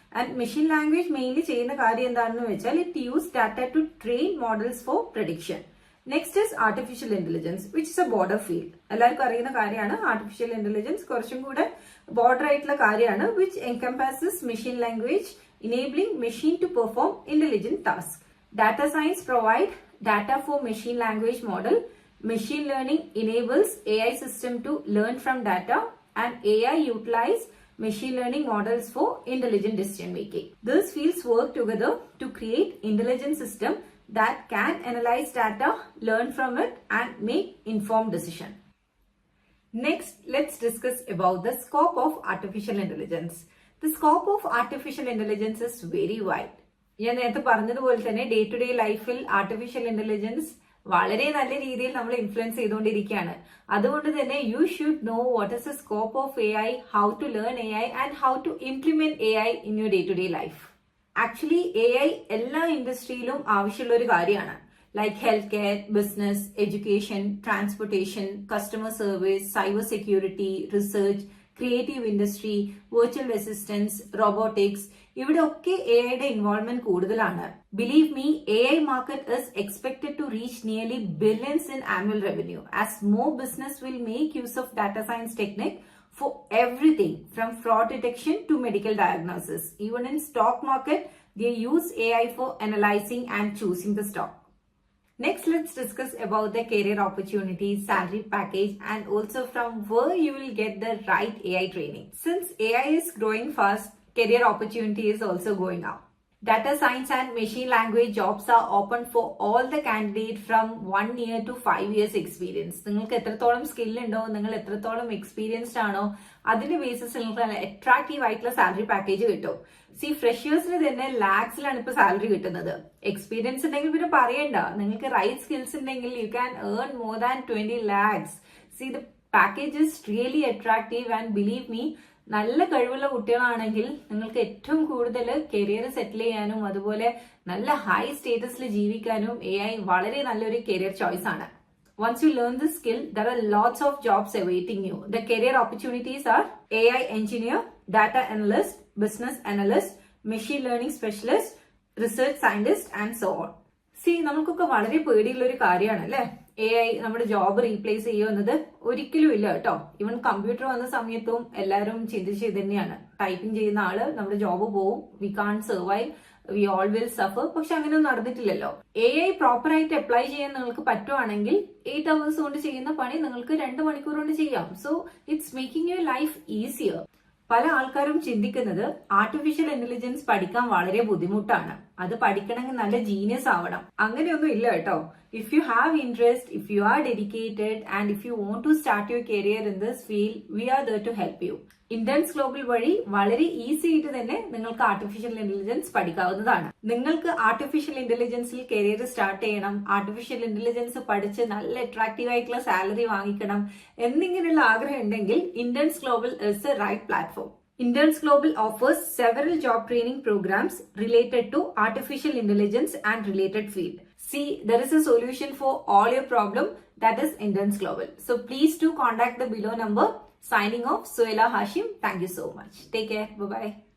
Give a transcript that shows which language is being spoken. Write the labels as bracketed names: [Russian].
[English] and machine language mainly [Malayalam] ചെയ്യുന്ന കാര്യം എന്താണെന്ന് വെച്ചാൽ [English] It use data to train models for prediction. Next is artificial intelligence, which is a border field. [Malayalam] എല്ലാവർക്കും അറിയുന്ന കാര്യമാണ്. [English] artificial intelligence [Malayalam] കുറച്ചും കൂടെ ബോർഡർ ആയിട്ടുള്ള കാര്യമാണ്, [English] Which encompasses machine language, enabling machine to perform intelligent tasks. Data science provide data for machine language model. Machine learning enables AI system to learn from data, and AI utilize machine learning models for intelligent decision making. These fields work together to create intelligent system that can analyze data, learn from it, and make informed decision. Next, let's discuss about the scope of artificial intelligence. The scope of artificial intelligence is very wide. [Malayalam] ഞാൻ നേരത്തെ പറഞ്ഞതുപോലെ തന്നെ day to day ലൈഫിൽ artificial intelligence വളരെ നല്ല രീതിയിൽ നമ്മൾ influence ചെയ്തുകൊണ്ടിരിക്കുകയാണ്. അതുകൊണ്ട് തന്നെ [English] You should know what is the scope of A I, how to learn A I and how to implement A I in your day to day life. [Malayalam] Actually A I എല്ലാ ഇൻഡസ്ട്രിയിലും ആവശ്യമുള്ള ഒരു കാര്യമാണ്. Like health care, business, education, transportation, customer service, cyber security, research, creative industry, virtual assistance, robotics, ഇവിടെ ഒക്കെ A ഐയുടെ involvement കൂടുതലാണ്. [English] Believe me, A I market is expected to reach nearly billions in annual revenue as more business will make use of data science technique for everything from fraud detection to medical diagnosis. Even in stock market, they use AI for analyzing and choosing the stock. Next, let's discuss about the career opportunities, salary package, and also from where you will get the right AI training. Since AI is growing fast, career opportunity is also going up. Data science and machine language jobs are open for all the candidates from 1 year to 5 years experience. [Malayalam] നിങ്ങൾക്ക് എത്രത്തോളം skill ഉണ്ടോ, നിങ്ങൾ എത്രത്തോളം experienced ആണോ, അതിന്റെ basis നിങ്ങൾക്ക് attractive ആയിട്ടുള്ള salary package കിട്ടും. ഫ്രഷേഴ്സിന് തന്നെ ലാക്സിലാണ് ഇപ്പൊ സാലറി കിട്ടുന്നത്. എക്സ്പീരിയൻസ് ഉണ്ടെങ്കിൽ പിന്നെ പറയണ്ട, നിങ്ങൾക്ക് റൈറ്റ് സ്കിൽസ് ഉണ്ടെങ്കിൽ [English] You can earn more than 20 lakhs. The package is really attractive and believe me, [Malayalam] നല്ല കഴിവുള്ള കുട്ടികളാണെങ്കിൽ നിങ്ങൾക്ക് ഏറ്റവും കൂടുതൽ കരിയർ സെറ്റിൽ ചെയ്യാനും അതുപോലെ നല്ല ഹൈ സ്റ്റേറ്റസിൽ ജീവിക്കാനും എ ഐ വളരെ നല്ലൊരു കരിയർ ചോയ്സ് ആണ്. [English] Once you learn this skill, there are lots of jobs awaiting you. The career opportunities are AI engineer, data analyst, business analyst, machine learning specialist, research scientist, and so on. [Malayalam] നമുക്കൊക്കെ വളരെ പേടിയുള്ള ഒരു കാര്യമാണ് അല്ലെ, A I നമ്മുടെ job replace ചെയ്യുന്നത്. ഒരിക്കലും ഇല്ല കേട്ടോ. ഈവൻ കമ്പ്യൂട്ടർ വന്ന സമയത്തും എല്ലാവരും ചിന്തിച്ച് ഇത് തന്നെയാണ്, ടൈപ്പിംഗ് ചെയ്യുന്ന ആള് നമ്മുടെ ജോബ് പോവും, [English] We can't survive, we all will suffer. [Malayalam] പക്ഷെ അങ്ങനെയൊന്നും നടന്നിട്ടില്ലല്ലോ. എ ഐ പ്രോപ്പർ ആയിട്ട് അപ്ലൈ ചെയ്യാൻ നിങ്ങൾക്ക് പറ്റുവാണെങ്കിൽ 8 hours കൊണ്ട് ചെയ്യുന്ന പണി നിങ്ങൾക്ക് 2 മണിക്കൂർ കൊണ്ട് ചെയ്യാം. [English] So it's making your life easier. [Malayalam] പല ആൾക്കാരും ചിന്തിക്കുന്നത് ആർട്ടിഫിഷ്യൽ ഇന്റലിജൻസ് പഠിക്കാൻ വളരെ ബുദ്ധിമുട്ടാണ്, അത് പഠിക്കണമെങ്കിൽ നല്ല ജീനിയസ് ആവണം. അങ്ങനെയൊന്നും ഇല്ല കേട്ടോ. [English] If you have interest, if you are dedicated and if you want to start your career in this field, we are there to help you. [Malayalam] Interns global വഴി വളരെ ഈസി ആയിട്ട് തന്നെ നിങ്ങൾക്ക് ആർട്ടിഫിഷ്യൽ ഇന്റലിജൻസ് പഠിക്കാവുന്നതാണ്. നിങ്ങൾക്ക് ആർട്ടിഫിഷ്യൽ ഇന്റലിജൻസിൽ കരിയർ സ്റ്റാർട്ട് ചെയ്യണം, artificial intelligence പഠിച്ച് നല്ല attractive ആയിട്ടുള്ള സാലറി വാങ്ങിക്കണം എന്നിങ്ങനെയുള്ള ആഗ്രഹം ഉണ്ടെങ്കിൽ interns global [English] Is a right platform. Interns Global offers several job training programs related to artificial intelligence and related field. See, there is a solution for all your problem, that is Interns Global. So please do contact the below number. Signing off, Suela Hashim. Thank you so much. Take care. Bye-bye.